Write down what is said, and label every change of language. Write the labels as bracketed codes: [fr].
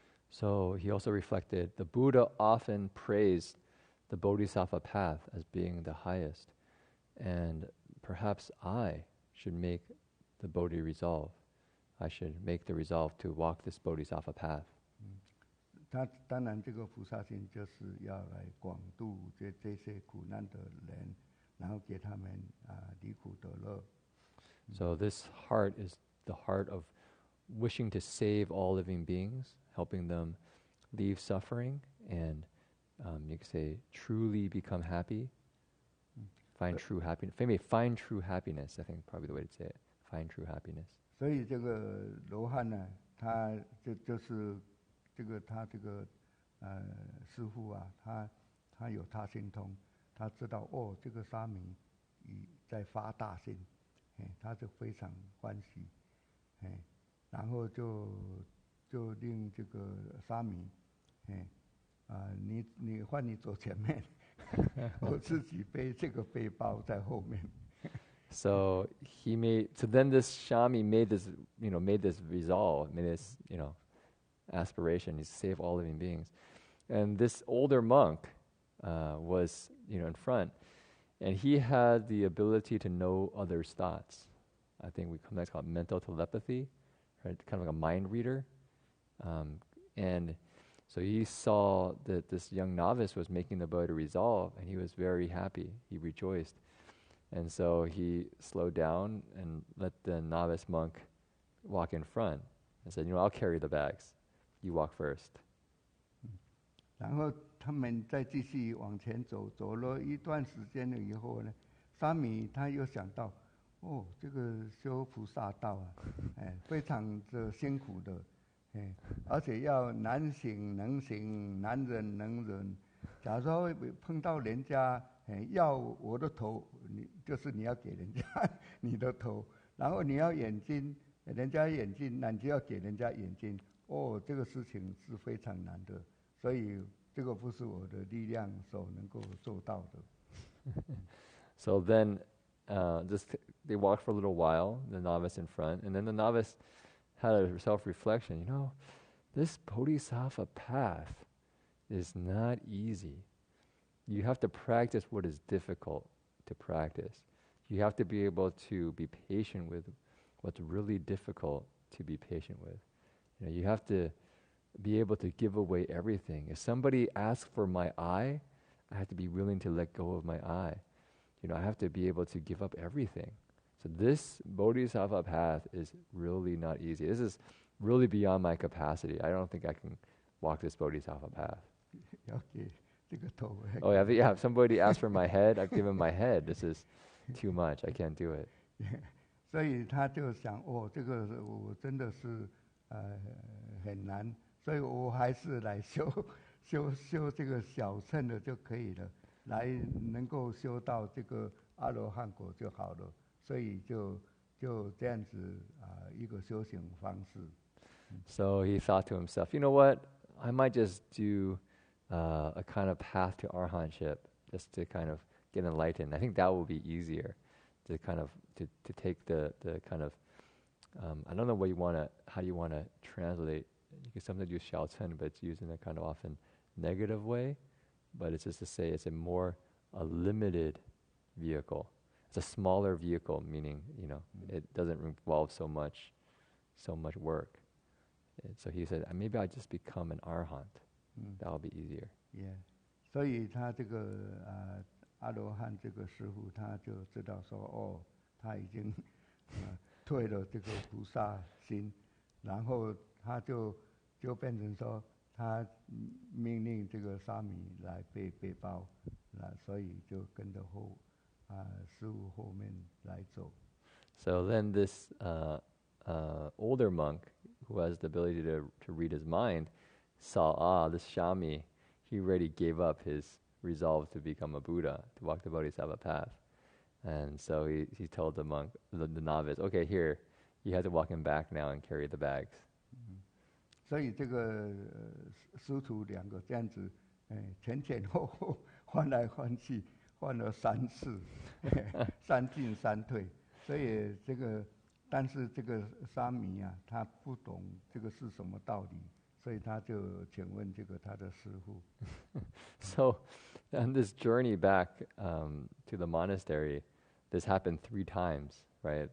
[en] So he also reflected, the Buddha often praised the Bodhisattva path as being the highest, and perhaps I should make the Bodhi resolve. I should make the resolve to walk this Bodhisattva path. [zh] 他当然这个菩萨心就是要来广度这些苦难的人，然后给他们离苦得乐。 [en] So this heart is the heart of wishing to save all living beings, helping them leave suffering, and you could say truly become happy, find true happiness. Maybe find true happiness, I think probably the way to say it. Find true happiness. [zh] 所以这个罗汉呢，他就是他这个师父啊，他有他心通，他知道这个沙弥在发大心，他就非常欢喜，然后就令这个沙弥，你换你走前面，我自己背这个背包在后面。 [en] So then this Shami made this resolve, made this, aspiration, to save all living beings. And this older monk was, in front, and he had the ability to know others' thoughts. I think that's called mental telepathy, right? Kind of like a mind reader. And so he saw that this young novice was making the Buddha resolve, and he was very happy. He rejoiced. And so he slowed down and let the novice monk walk in front and said, I'll carry the bags. You walk first. [zh] 然后他们再继续往前走，走了一段时间了以后呢，沙弥他又想到，这个修菩萨道啊，非常的辛苦的，而且要难行能行，难忍能忍。假如说碰到人家要我的头，你要给人家你的头，然后你要眼睛，人家眼睛，那你就要给人家眼睛。这个事情是非常难的，所以这个不是我的力量所能够做到的。 [en] So then, they walked for a little while, the novice in front, and then the novice had a self-reflection. This bodhisattva path is not easy. You have to practice what is difficult to practice. You have to be able to be patient with what's really difficult to be patient with. You have to be able to give away everything. If somebody asks for my eye, I have to be willing to let go of my eye. I have to be able to give up everything. So this bodhisattva path is really not easy. This is really beyond my capacity. I don't think I can walk this bodhisattva path. Okay. Oh yeah, if somebody asks for my head, I've given my head. This is too much. I can't do it. [zh] 所以他就想，这个我真的是很难，所以我还是来修这个小乘的就可以了，来能够修到这个阿罗汉果就好了。所以就这样子一个修行方式。 [en] So he thought to himself, you know what? I might just do a kind of path to arahantship, just to kind of get enlightened. I think that will be easier, to kind of to take the kind of I don't know how you want to translate. You can sometimes use xiaocen, but it's used in a kind of often negative way. But it's just to say it's a limited vehicle. It's a smaller vehicle, meaning it doesn't involve so much work. And so he said, maybe I just become an arahant. That'll be easier. Yeah. [zh] 所以他这个阿罗汉这个师父他就知道说，他已经退了这个菩萨心，然后他就变成说，他命令这个沙弥来背背包，所以就跟着师父后面来走。 [en] So then this older monk, who has the ability to read his mind, saw, this Shami, he already gave up his resolved to become a Buddha, to walk the Bodhisattva path. And so he told the monk, the novice, okay, here, you have to walk him back now and carry the bags. [zh] 所以这个师徒两个这样子，前前后后换来换去，换了3次，三进三退。所以这个，但是这个沙弥啊，他不懂这个是什么道理，所以他就请问这个他的师父。 [en] So, on this journey back to the monastery, this happened 3 times, right?